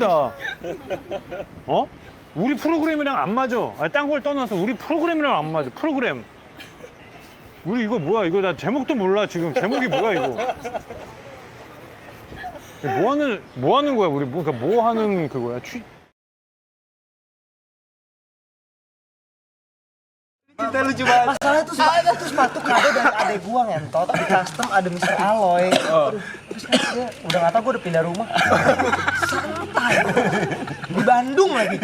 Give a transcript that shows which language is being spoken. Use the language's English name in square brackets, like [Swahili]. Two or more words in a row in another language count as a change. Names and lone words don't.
[Korean] 어? 우리 프로그램이랑 안 맞아. 아니, 딴 걸 떠나서 우리 프로그램이랑 안 맞아. 프로그램. 우리 이거 뭐야? 이거 나 제목도 몰라 지금. 제목이 뭐야 이거? 뭐 하는 거야 우리? 그러니까 뭐 하는 그거야? [Indonesian] Cinta lucu banget. Masalahnya tuh sepatu kado dari adek gua ngentot di custom ada Mr. Alloy. Terus kan dia udah nggak tahu gua udah pindah rumah. Santai. Di Bandung lagi.